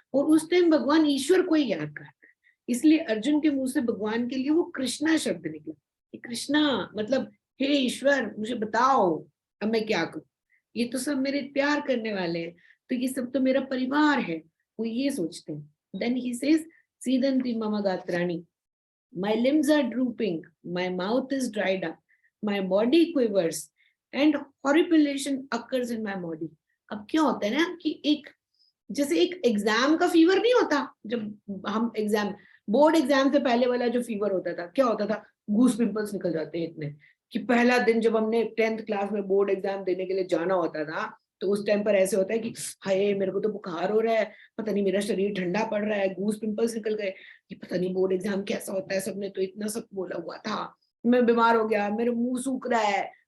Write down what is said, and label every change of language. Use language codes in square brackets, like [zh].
[hi] और उस टाइम भगवान ईश्वर को ही याद करता है, इसलिए अर्जुन के मुंह से भगवान के लिए वो कृष्णा शब्द निकला। कृष्णा मतलब हे ईश्वर मुझे बताओ, अब मैं क्या करूं, ये तो सब मेरे प्यार करने वाले हैं, तो ये सब तो मेरा परिवार है, वो ये सोचते हैं. [en] then he says [sa] सीदंती मम गात्राणि, [en] my limbs are drooping, my mouth is dried up, my body quivers and horripilation occurs in my body. [hi] अब क्या होता है ना कि एक जैसे एक एग्जाम का फीवर नहीं होता, जब हम एग्जाम बोर्ड एग्जाम से पहले वाला जो फीवर होता था, क्या होता था, गूस पिंपल्स निकल जाते हैं इतने, कि पहला दिन जब हमने 10th क्लास में बोर्ड एग्जाम देने के लिए जाना होता था, तो उस टाइम पर ऐसे होता है कि हाय मेरे को तो बुखार हो रहा है, पता नहीं मेरा शरीर ठंडा पड़ रहा है, गूस पिंपल्स निकल गए, कि पता नहीं बोर्ड एग्जाम कैसा होता है, सबने तो इतना सब बोला हुआ था, मैं बीमार हो गया, मेरा मुंह सूख रहा है.